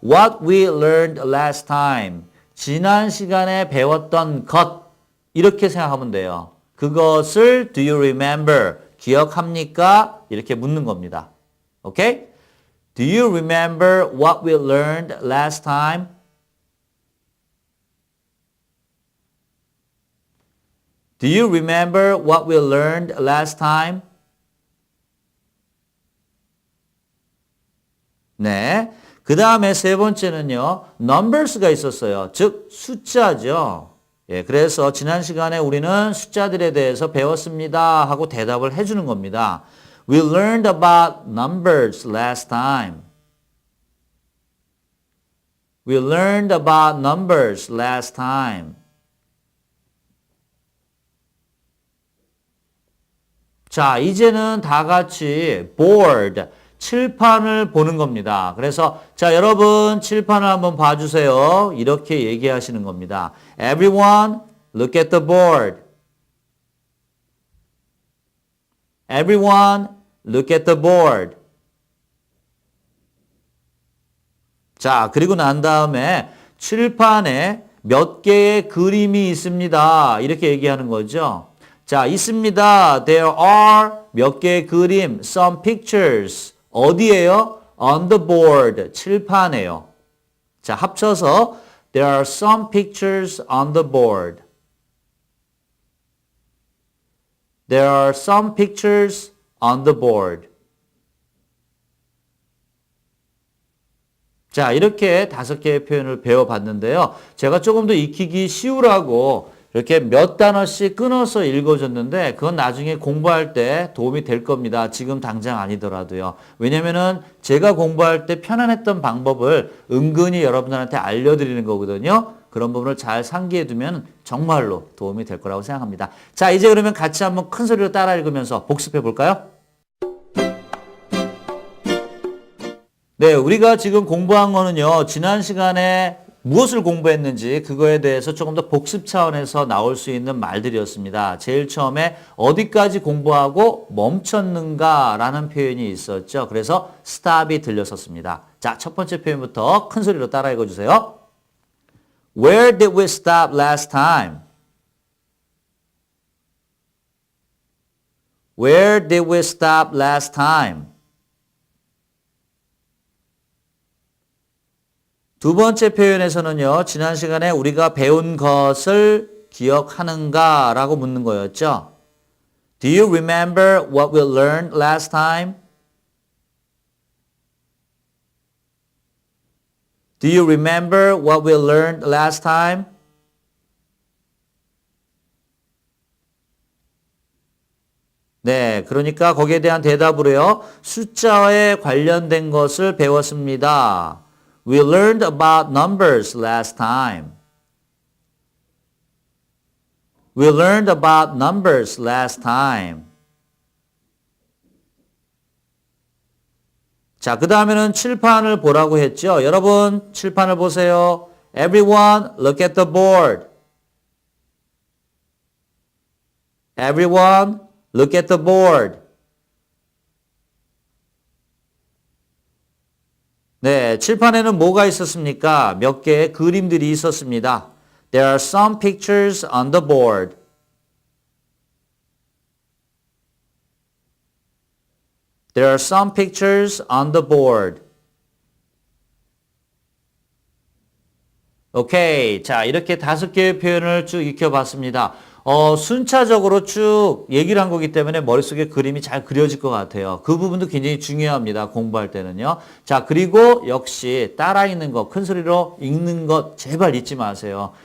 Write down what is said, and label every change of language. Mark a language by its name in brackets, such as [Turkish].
[English] What we learned last time. [Korean] 지난 시간에 배웠던 것 이렇게 생각하면 돼요. 그것을 [English] do you remember? [Korean] 기억합니까? 이렇게 묻는 겁니다. 오케이? [English] Do you remember what we learned last time? Do you remember what we learned last time? [Korean] 네. 그 다음에 세 번째는요. numbers가 있었어요. 즉 숫자죠. 예, 그래서 지난 시간에 우리는 숫자들에 대해서 배웠습니다 하고 대답을 해주는 겁니다. [English] We learned about numbers last time. We learned about numbers last time. [Korean] 자, 이제는 다 같이 board, 칠판을 보는 겁니다. 그래서 자, 여러분 칠판을 한번 봐주세요. 이렇게 얘기하시는 겁니다. [English] Everyone, look at the board. Everyone, look at the board. [Korean] 자, 그리고 난 다음에 칠판에 몇 개의 그림이 있습니다. 이렇게 얘기하는 거죠. 자, 있습니다. [English] There are [Korean] 몇 개의 그림, [English] some pictures. [Korean] 어디에요? [English] On the board, [Korean] 칠판에요. 자, 합쳐서 [English] There are some pictures on the board. There are some pictures on the board. [Korean] 자, 이렇게 5개의 표현을 배워봤는데요. 제가 조금 더 익히기 쉬우라고 이렇게 몇 단어씩 끊어서 읽어줬는데 그건 나중에 공부할 때 도움이 될 겁니다. 지금 당장 아니더라도요. 왜냐면은 제가 공부할 때 편안했던 방법을 은근히 여러분들한테 알려드리는 거거든요. 그런 부분을 잘 상기해두면 정말로 도움이 될 거라고 생각합니다. 자, 이제 그러면 같이 한번 큰 소리로 따라 읽으면서 복습해 볼까요? 네, 우리가 지금 공부한 거는요. 지난 시간에 무엇을 공부했는지 그거에 대해서 조금 더 복습 차원에서 나올 수 있는 말들이었습니다. 제일 처음에 어디까지 공부하고 멈췄는가라는 표현이 있었죠. 그래서 stop이 들렸었습니다. 자, 첫 번째 표현부터 큰 소리로 따라 읽어주세요. [English] Where did we stop last time? Where did we stop last time? [Korean] 두 번째 표현에서는요, 지난 시간에 우리가 배운 것을 기억하는가 라고 묻는 거였죠. [English] Do you remember what we learned last time? Do you remember what we learned last time? [Korean] 네, 그러니까 거기에 대한 대답으로요, 숫자에 관련된 것을 배웠습니다. [English] We learned about numbers last time. We learned about numbers last time. [Korean] 자, 그 다음에는 칠판을 보라고 했죠. 여러분, 칠판을 보세요. [English] Everyone, look at the board. Everyone, look at the board. [Korean] 네, 칠판에는 뭐가 있었습니까? 몇 개의 그림들이 있었습니다. [English] There are some pictures on the board. There are some pictures on the board. [Korean] 오케이. 자, 이렇게 5개의 표현을 쭉 익혀봤습니다. 순차적으로 쭉 얘기를 한 거기 때문에 머릿속에 그림이 잘 그려질 것 같아요. 그 부분도 굉장히 중요합니다. 공부할 때는요. 자, 그리고 역시 따라 읽는 거, 큰 소리로 읽는 것 제발 잊지 마세요.